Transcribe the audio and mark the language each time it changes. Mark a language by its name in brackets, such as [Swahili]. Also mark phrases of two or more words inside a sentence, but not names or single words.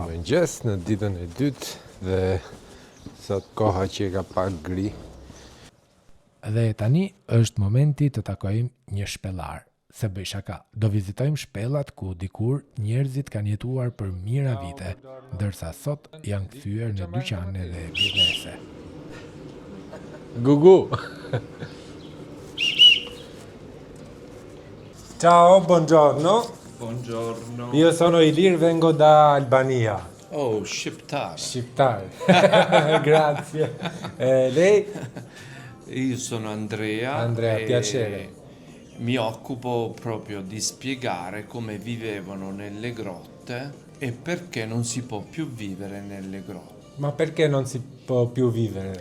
[Albanian] Mirëmëngjes në ditën e dytë dhe sot koha që ka pak gri. Dhe tani është momenti të takojmë një shpellar. Se bëj shaka, do vizitojmë shpellat ku dikur njerëzit kanë jetuar për mijëra vite, ndërsa sot janë kthyer në dyqane dhe biznese. Gugu! [Italian] Ciao, buongiorno. Buongiorno. Io sono Ilir, vengo da Albania. [Albanian] Oh, shqiptar. Shqiptar. [Italian] Grazie. Lei? Io sono Andrea. Andrea, e piacere. Mi occupo proprio di spiegare come vivevano nelle grotte e perché non si può più vivere nelle grotte. Ma perché non si può più vivere?